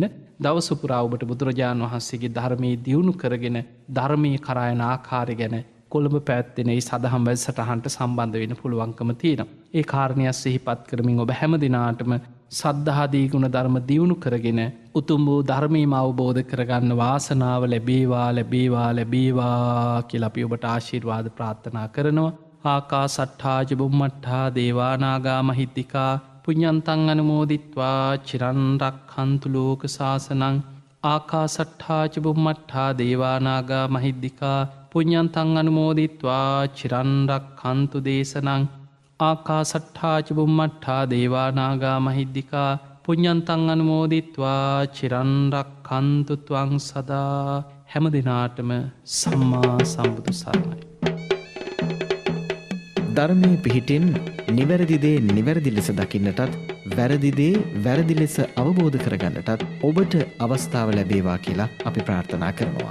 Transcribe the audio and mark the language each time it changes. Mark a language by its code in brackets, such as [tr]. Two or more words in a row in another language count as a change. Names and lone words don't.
[si] දවස පුරා ඔබට බුදුරජාණන් වහන්සේගේ ධර්මයේ දියුණු කරගෙන ධර්මයේ කරා යන ආකාරය ගැන කොළඹ පැවැත්වෙන මේ සදහම් වැඩසටහනට සම්බන්ධ වෙන්න පුළුවන්කම තියෙනවා. ඒ කාරණයක් සිහිපත් කරමින් ඔබ හැම දිනාටම සද්ධාදී ගුණ ධර්ම දියුණු කරගෙන උතුම් වූ ධර්මීම අවබෝධ කරගන්න වාසනාව ලැබේවා ලැබේවා ලැබේවා කියලා අපි ඔබට ආශිර්වාද ප්‍රාර්ථනා කරනවා. [pi] ආකාසට්ඨා ච බුම්මට්ඨා දේවා නාග මහිද්దికා පුඤ්ඤන්තං අනුමෝදිත්වා චිරන් රක්ඛන්තු ලෝක සාසනං. ආකාසට්ඨා ච බුම්මට්ඨා දේවා නාග මහිද්దికා පුඤ්ඤන්තං අනුමෝදිත්වා චිරන් රක්ඛන්තු දේශනං. ආකාසට්ඨා ච බුම්මට්ඨා දේවා නාග මහිද්దికා පුඤ්ඤන්තං අනුමෝදිත්වා චිරන් රක්ඛන්තු ත්වං සදා. [si] හැම දිනාටම සම්මා සම්බුදු සරණයි. ධර්මයේ පිහිටින් නිවැරදි දේ නිවැරදි ලෙස දකින්නටත් වැරදි දේ වැරදි ලෙස අවබෝධ කරගන්නටත් ඔබට අවස්ථාව ලැබේවා කියලා අපි ප්‍රාර්ථනා කරනවා.